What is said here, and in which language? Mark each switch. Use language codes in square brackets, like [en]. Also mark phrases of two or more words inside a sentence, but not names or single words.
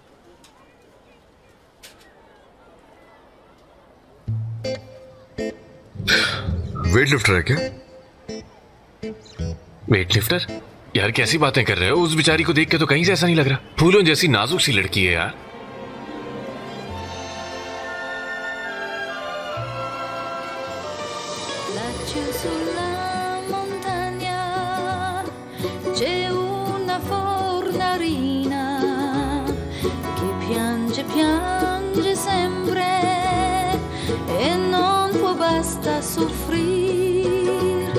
[en] weight lifter [hi] है क्या? [en] weight lifter? [hi] यार कैसी बातें कर रहे हो? उस बेचारी को देख के तो कहीं से ऐसा नहीं लग रहा। फूलों जैसी नाजुक सी लड़की है यार। [it] C'è una fornarina che piange, piange sempre e non può basta soffrir.